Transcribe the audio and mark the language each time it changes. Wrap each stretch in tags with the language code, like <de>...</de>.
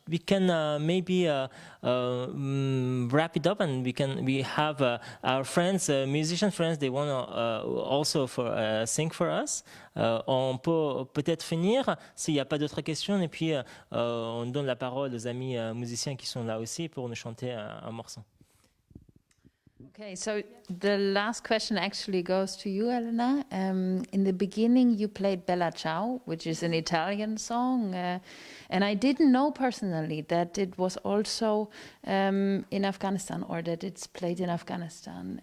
<en>We can maybe wrap it up, and we have our friends, musician friends. They want to also sing for us.</en> <fr>On peut peut-être finir s'il n'y a pas d'autres questions, et puis on donne la parole aux amis musiciens qui sont là aussi pour nous chanter un morceau.</fr> <en>Okay, so the last question actually goes to you, Elena. In the beginning, you played Bella Ciao, which is an Italian song, and I didn't know personally that it was also in Afghanistan, or that it's played in Afghanistan.</en>